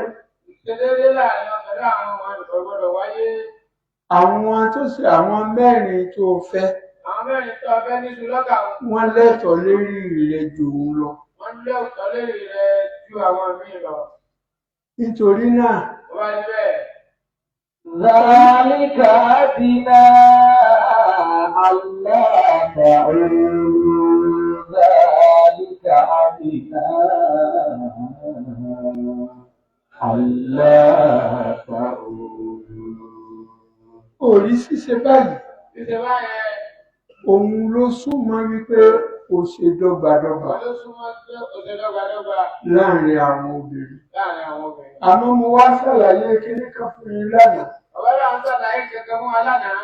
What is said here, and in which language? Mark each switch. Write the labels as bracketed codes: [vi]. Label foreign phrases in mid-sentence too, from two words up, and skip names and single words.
[yo] Ìṣedéédé láàrin wọn pẹ̀lú àwọn ọmọ ìkọ̀ gbọdọ̀ wáyé. Àwọn mẹ́rin tó fẹ́. Àwọn mẹ́rin tó fẹ́ nínú lọ́kà wọn. Wọ́n lẹ́tọ̀ọ́ lérí rẹ̀ jù ú lọ. Wọ́n lẹ́tọ̀ọ́ lérí rẹ̀ ju àwọn míì lọ. Nítorí náà. Wọ́n wá níbẹ̀. [ar] ذلك أدنى ألا تعولوا ذلك أدنى ألا تعولوا. [yo] Orí ṣíṣe báyìí. Ṣíṣe báyẹn. Òun ló súnmọ́ wípé o ṣe dọ́gbadọ́gba. Òun ló súnmọ́ pé o ṣe dọ́gbadọ́gba. Láàrin àwọn obìnrin. Láàrin àwọn obìnrin. Àmọ́ mo wá ṣàlàyé kíní kan fún yín lánàá. Ọ̀gá náà ń ṣàlàyé kankan fún wa lánàá.